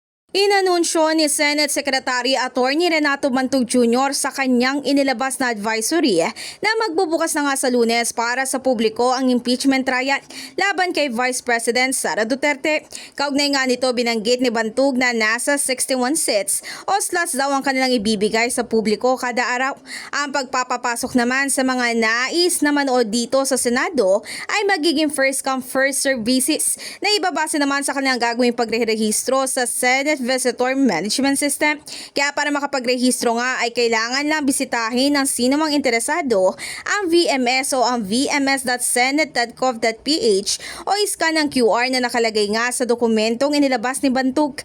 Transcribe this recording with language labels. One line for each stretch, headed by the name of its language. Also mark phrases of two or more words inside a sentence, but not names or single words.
Filipino: Inanunsyo ni Senate Secretary Attorney Renato Bantog Jr. sa kanyang inilabas na advisory na magbubukas na nga sa Lunes para sa publiko ang
English: impeachment trial
Filipino: laban kay Vice President Sara Duterte. Kaugnay nga nito binanggit ni Bantog na nasa 61 seats o slots daw ang kanilang ibibigay sa publiko kada araw. Ang pagpapapasok naman sa mga nais na manood dito sa Senado ay magiging
English: first come first serve basis
Filipino: na ibabase naman sa kanilang gagawing pagrehistro sa Senate Visitor Management System. Kaya para makapagrehistro nga ay kailangan lang bisitahin ng sino mang interesado ang VMS o ang vms.senate.gov.ph o iskan ang QR na nakalagay nga sa dokumentong inilabas ni Bantog.